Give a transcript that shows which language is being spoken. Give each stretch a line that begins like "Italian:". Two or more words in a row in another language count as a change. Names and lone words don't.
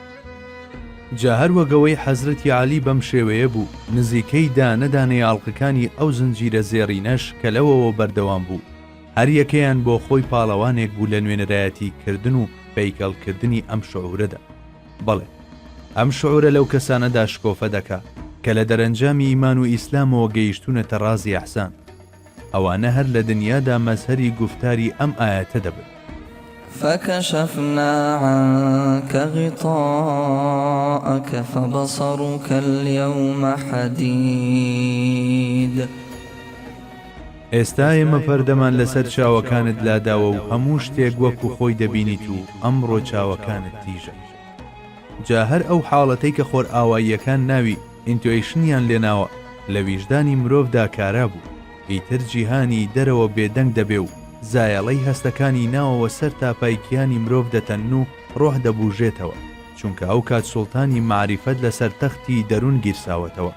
Central Kurdish: جا هەروەگەوەی حەزرەتی عەلی بەم شێوەیە بوو، نزیکەی دانەدانەی ئاڵقەکانی ئەو زنجیرە زێڕینەش کە لەوەوە بەردەوام بوو، هەر یەکەیان بۆ خۆی پاڵەوانێک بوو لە نوێنەرایەتی کردن و پەیکەڵکردنی ئەم شعورەدا. بەڵێ، ئەم شعورە لەو کەسانەدا شکۆفە دەکا کە لە دەرەنجامی ئیمان و ئیسلامەوە گەیشتونەتە ڕازی ئەحسان. ئەوانە هەر لە دنیادا مەزهەری گوفتاری ئەم ئایەتە دەبن.
Arabic: فكشفنا عنك غطاءك فبصرك اليوم حديد.
Central Kurdish: ئێستا ئێمە پەردەمان لەسەر چاوەکانت لاداوە و هەموو شتێک وەکو خۆی دەبینیت و ئەمڕۆ چاوەکانت تیژە. جا هەر ئەو حاڵەتەی کە خۆر ئاواییەکان ناوی ئینتویشنیان لێناوە لە ویژدانی مرۆڤدا کارا بوو، ئیتر جیهانی دەرەوە بێدەنگ دەبێ و زایەڵەی هەستەکانی ناوەوە سەر تاپایکیانی مرۆڤ دەتەن و ڕۆح دەبوژێتەوە، چونکە ئەو کات سوڵتانی معریفەت لەسەر تەختی دەروون گیرساوەتەوە.